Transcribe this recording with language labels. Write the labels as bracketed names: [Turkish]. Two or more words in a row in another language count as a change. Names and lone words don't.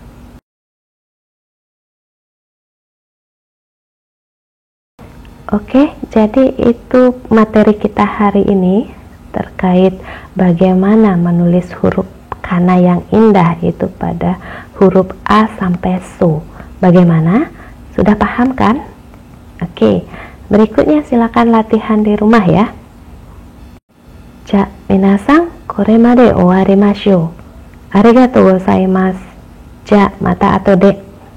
[Indonesian] Oke, jadi itu materi kita hari ini terkait bagaimana menulis huruf kana yang indah itu pada huruf A sampai su. Bagaimana? Sudah paham kan? Oke, berikutnya silakan latihan di rumah ya. [Japanese] じゃ、皆さん、これまで終わりましょう. ありがとうございます. じゃ、また後で.